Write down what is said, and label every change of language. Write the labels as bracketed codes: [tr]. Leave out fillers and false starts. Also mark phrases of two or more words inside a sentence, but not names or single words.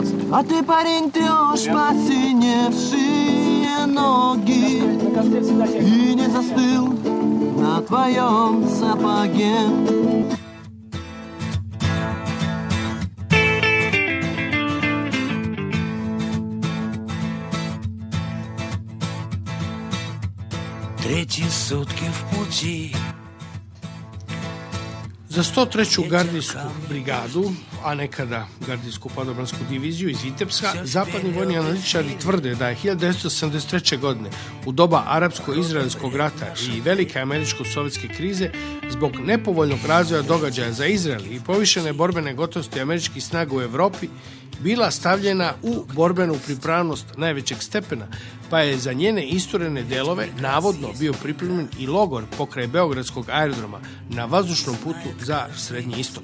[ru] А ты, парень, трешь посиневшие ноги и не застыл над твоем сапоге. Третьи сутки в пути. [sr] Za 103. gardijsku brigadu, a nekada gardijsku padobransku diviziju iz Vitebska, zapadni vojni analitičari tvrde da je 1973. godine u doba arapsko-izraelskog rata i velike američko-sovjetske krize zbog nepovoljnog razvoja događaja za Izrael i povišene borbene gotovosti američkih snaga u Evropi bila stavljena u borbenu pripravnost najvećeg stepena, pa je za njene isturene delove navodno bio pripremljen i logor pokraj Beogradskog aerodroma na vazdušnom putu za Srednji istok.